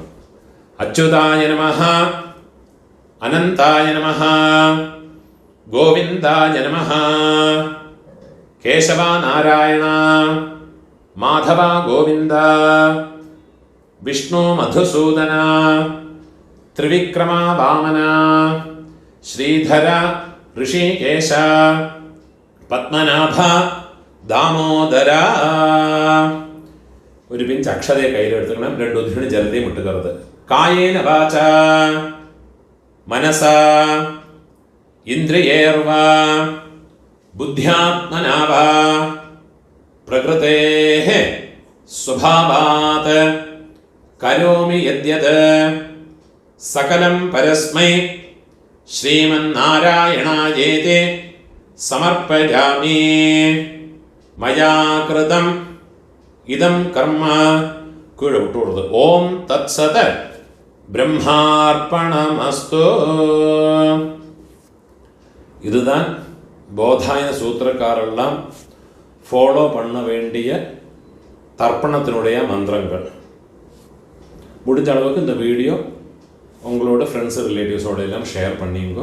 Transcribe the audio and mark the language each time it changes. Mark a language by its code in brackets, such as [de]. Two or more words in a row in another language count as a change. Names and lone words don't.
[sa] अच्युताय नमः अनन्ताय नमः गोविन्दाय नमः केशव नारायण माधव गोविन्द विष्णु मधुसूदन त्रिविक्रम वामन श्रीधर हृषीकेश पद्मनाभ दामोदर. [ml] ഒരു പിഞ്ച് അക്ഷതയെ കയ്യിലെടുത്തുക്കണം. 2 ഉദ്ധിണി ജലത്തെയും ഇട്ടുകരുത്. [sa] कायेन वाचा मनसा इन्द्रियैर्वा बुद्ध्यात्मनावा प्रकृतेः स्वभावात् करोमि यद्यत् सकलं परस्मै श्रीमन्नारायणायेति समर्पयामि. मया कृतम् इदं कर्म [ml] കീഴെ വിട്ടുകൊടുത്ത്. [sa] ॐ तत्सत् ब्रह्मार्पणमस्तु. [ta] இதுதான் போதாயன சூத்திரக்காரெல்லாம் ஃபாலோ பண்ண வேண்டிய தர்ப்பணத்தினுடைய மந்திரங்கள். முடிஞ்ச அளவுக்கு இந்த வீடியோ உங்களோட ஃப்ரெண்ட்ஸு ரிலேட்டிவ்ஸோட எல்லாம் ஷேர் பண்ணிங்க.